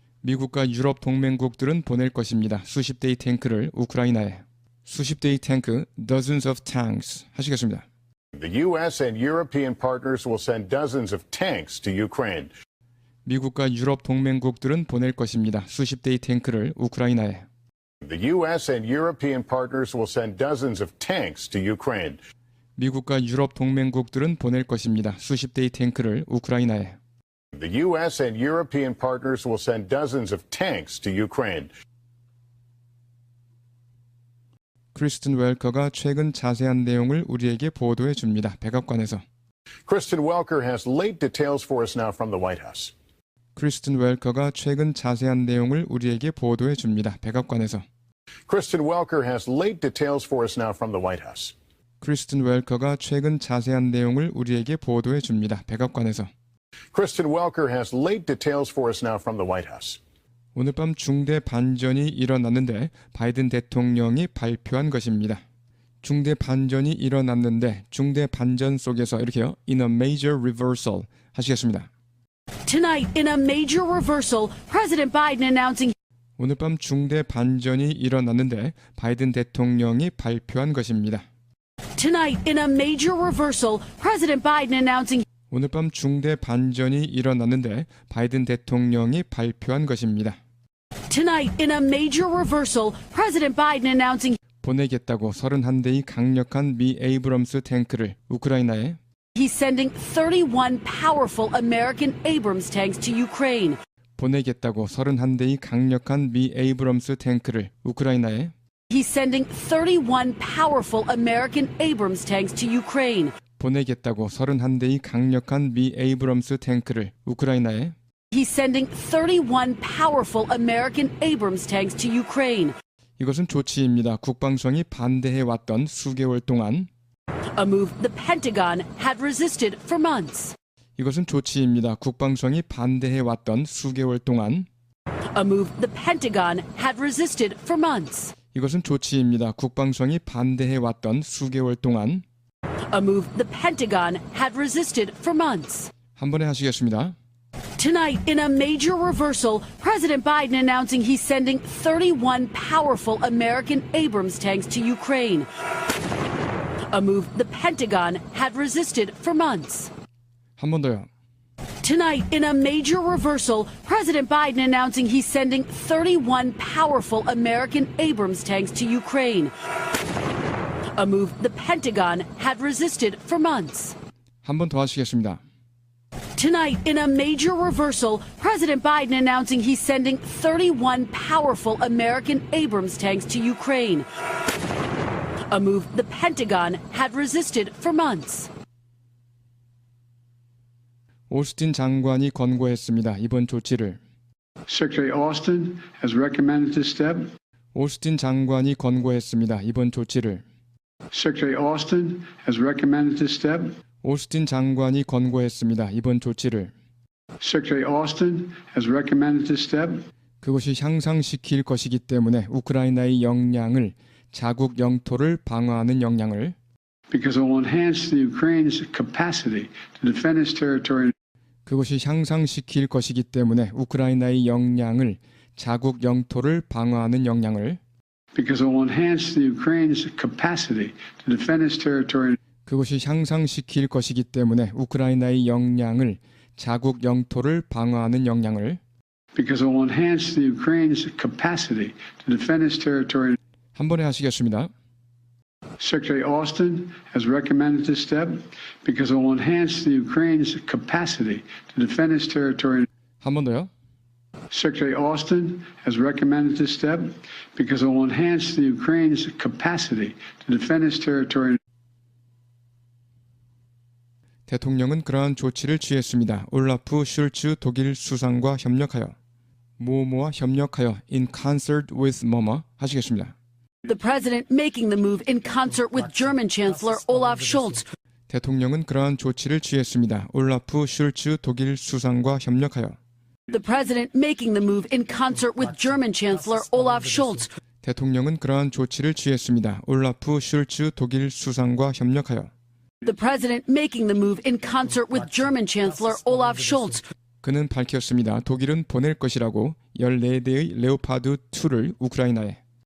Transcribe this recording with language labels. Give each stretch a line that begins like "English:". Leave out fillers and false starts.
Korean: 미국과 유럽 동맹국들은 보낼 것입니다. 수십 대의 탱크를 우크라이나에. 수십 대의 탱크,
English: dozens of tanks
Korean: 하시겠습니다.
English: The U.S. and European partners will send dozens of tanks to Ukraine.
Korean: 미국과 유럽 동맹국들은 보낼 것입니다. 수십 대의 탱크를 우크라이나에.
English: The U.S. and European partners will send dozens of tanks to Ukraine.
Korean: 미국과 유럽 동맹국들은 보낼 것입니다. 수십 대의 탱크를 우크라이나에.
English: The U.S. and European partners will send dozens of tanks to Ukraine.
Korean: 크리스틴 웰커가 최근 자세한 내용을 우리에게 보도해 줍니다. 백악관에서.
English: Kristen Welker has late details for us now from the White House.
Korean: 크리스틴 웰커가 최근 자세한 내용을 우리에게 보도해 줍니다. 백악관에서.
English: Kristen Welker has late details for us now from the White House.
Korean: 크리스틴 웰커가 최근 자세한 내용을 우리에게 보도해 줍니다. 백악관에서.
English: Kristen Welker has late details for us now from the White House.
Korean: 오늘 밤 중대 반전이 일어났는데 바이든 대통령이 발표한 것입니다. 중대 반전이 일어났는데 중대 반전 속에서 이렇게요.
English: In a major reversal
Korean: 하시겠습니다.
English: Tonight, in a major reversal, President Biden announcing
Korean: 오늘 밤 중대 반전이 일어났는데 바이든 대통령이 발표한 것입니다.
English: Tonight, in a major reversal, President Biden announcing
Korean: 오늘 밤 중대 반전이 일어났는데 바이든 대통령이 발표한 것입니다.
English: Tonight, in a major reversal, President Biden announcing
Korean: 보내겠다고 31대의 강력한 미 에이브럼스 탱크를 우크라이나에
English: he's sending 31 powerful American Abrams tanks to Ukraine.
Korean: 보내겠다고 31대의 강력한 미 에이브럼스 탱크를 우크라이나에
English: He's sending 31 powerful American Abrams tanks to Ukraine.
Korean: 보내겠다고 31대의 강력한 미 에이브럼스 탱크를 우크라이나에
English: He's sending 31 powerful American Abrams tanks to Ukraine.
Korean: 이것은 조치입니다. 국방성이 반대해왔던 수개월 동안
English: A move the Pentagon had resisted for months.
Korean: 이것은 조치입니다. 국방성이 반대해왔던 수개월 동안
English: A move the Pentagon had resisted for months.
Korean: 이것은 조치입니다. 국방성이 반대해왔던 수개월 동안
English: A move the Pentagon had resisted for months.
Korean: 한 번에 하시겠습니다.
English: Tonight, in a major reversal, President Biden announcing he's sending 31 powerful American Abrams tanks to Ukraine. A move the Pentagon had resisted for months.
Korean: 한 번 더요.
English: Tonight, in a major reversal, President Biden announcing he's sending 31 powerful American Abrams tanks to Ukraine. A move the Pentagon had resisted for months.
Korean: 한 번 더 하시겠습니다.
English: Tonight, in a major reversal, President Biden announcing he's sending 31 powerful American Abrams tanks to Ukraine. A move the Pentagon had resisted for months.
Korean: 오스틴 장관이 권고했습니다. 이번 조치를
English: Secretary Austin has recommended this step.
Korean: 오스틴 장관이 권고했습니다. 이번 조치를
English: Secretary Austin has recommended this step.
Korean: 오스틴 장관이 권고했습니다. 이번 조치를
English: Secretary Austin has recommended this step.
Korean: 그것이 향상시킬 것이기 때문에 우크라이나의 역량을 자국 영토를 방어하는 역량을
English: Because it will enhance the Ukraine's capacity to defend its territory.
Korean: 그것이 향상시킬 것이기 때문에 우크라이나의 역량을 자국 영토를 방어하는 역량을
English: Because it will enhance the Ukraine's capacity to defend its territory.
Korean: 그것이 향상시킬 것이기 때문에 우크라이나의 역량을 자국 영토를 방어하는 역량을
English: Because it will enhance the Ukraine's capacity to defend its territory.
Korean: 한 번에 하시겠습니다.
English: Secretary Austin has recommended this step because it will enhance the Ukraine's capacity to defend its territory.
Korean: 한 번 더요.
English: Secretary Austin has recommended this step because it will enhance the Ukraine's capacity to defend its territory.
Korean: 대통령은 그러한 조치를 취했습니다. 올라프 슐츠 독일 수상과 협력하여 뭐뭐와 협력하여
English: in concert with
Korean: 뭐뭐 하시겠습니다.
English: The president making the move in concert with German Chancellor Olaf Scholz.
Korean: 대통령은 그러한 조치를 취했습니다. 올라프 슐츠 독일 수상과 협력하여
English: The president making the move in concert with German Chancellor Olaf Scholz.
Korean: 대통령은 그러한 조치를 취했습니다. 올라프 슐츠 독일 수상과 협력하여
English: The president making the move in concert with German Chancellor Olaf Scholz.
Korean: 그는 밝혔습니다. 독일은 보낼 것이라고 14대의 레오파드 2를 우크라이나에